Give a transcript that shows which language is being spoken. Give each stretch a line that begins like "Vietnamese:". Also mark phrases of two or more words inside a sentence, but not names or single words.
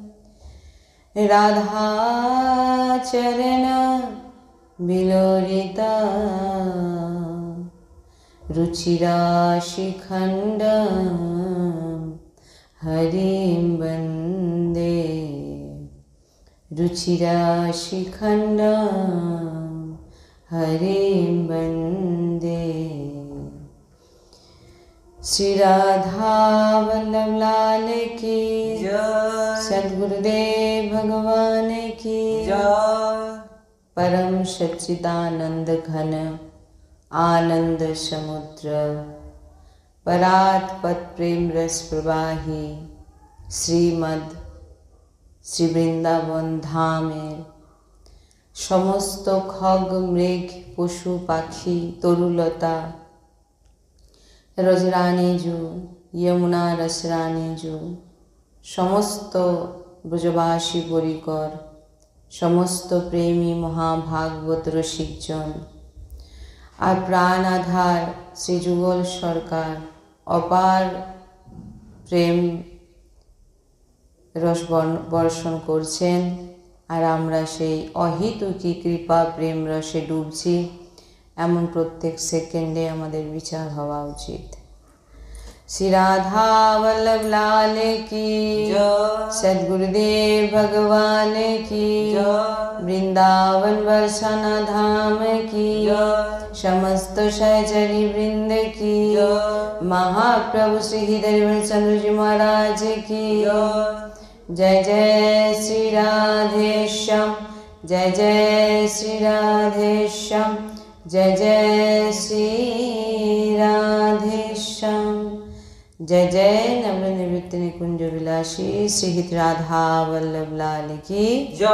Sanskrit: राधाचरण विलोलिता रुचिराशिखण्डं हरिं वन्दे रुचिराशिखण्डं हरिं वन्दे।
Hindi: श्री राधा वल्लभ लाल की जय, सद्गुरुदेव भगवान की जय।
Bangla: পরম সচ্চিদানন্দ ঘন আনন্দ সমুদ্র পরাৎপত প্রেম রস প্রবাহী শ্রীমদ শ্রী বৃন্দাবন ধামের সমস্ত খগ মৃগ পশু পাখি তরুলতা রজরানীজু যমুনা রসরানীজু সমস্ত ব্রজবাসী পরিকর সমস্ত প্রেমী মহাভাগবত রসিকজন আর প্রাণ আধার শ্রী যুগল সরকার অপার প্রেম রস বর্ষণ করছেন আর আমরা সেই অহেতুকী কৃপা প্রেম রসে ডুবছি এমন প্রত্যেক সেকেন্ডে আমাদের বিচার হওয়া উচিত।
Hindi: श्री राधा वल्लभ लाल की जय, सद्गुरुदेव भगवान की जय, वृंदावन बरसाना धाम की जय, समस्त सहचरी वृंद की जय, महाप्रभु श्री हृदय चंद्र जी महाराज की जय। जय श्री राधेश्याम, जय जय श्री राधेश्याम, जय जय श्री राधेश्याम। जय जय नवल निवृत्ति निकुंज विलासी श्री हित राधा वल्लभ लाल की जय।